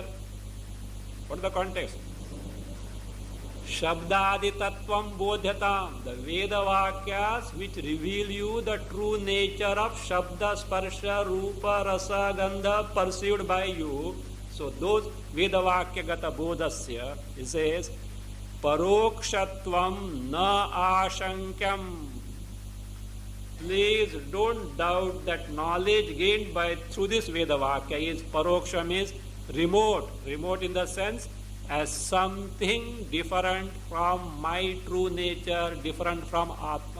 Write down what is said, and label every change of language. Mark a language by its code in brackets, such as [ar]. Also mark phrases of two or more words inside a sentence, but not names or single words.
[en] What is the context? [sa] Shabdadi Tattvam Bodhyatam, [en] the Vedavakyas which reveal you the true nature of [sa] Shabda, Sparsha, Rupa, Rasa, Gandha [en] perceived by you. So those [sa] Vedavakya Gata Bodhasya, [en] it says, [sa] Parokshatvam na ashankyam. [en] Please don't doubt that knowledge gained through this Vedavakya is paroksha, means remote. Remote in the sense as something different from my true nature, different from Atma.